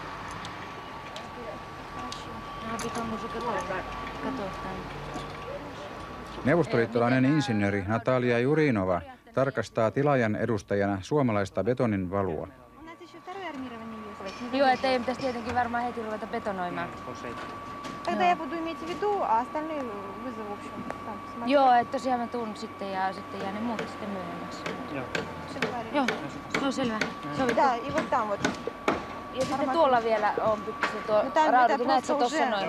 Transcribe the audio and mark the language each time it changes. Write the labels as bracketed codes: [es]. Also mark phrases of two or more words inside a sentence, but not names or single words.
[fi] Neuvostoliittolainen insinööri Natalia Jurinova tarkastaa tilaajan edustajana suomalaista betonin valua. Joo, että ei pitäisi tietenkin varmaan heti ruveta betonoimaan. [ru] Тогда я буду иметь в виду, а остальные вызову, в общем, там посмотрю. [fi] Joo, että tosiaan mä tuun sitten ja sitten jää ne muut sitten myöhemmäksi. Joo, se on selvä. [ru] Да, и вот там вот. [fi] Ja sitten tuolla vielä on pikkusen tuo raudakin, näet sä tossa noin?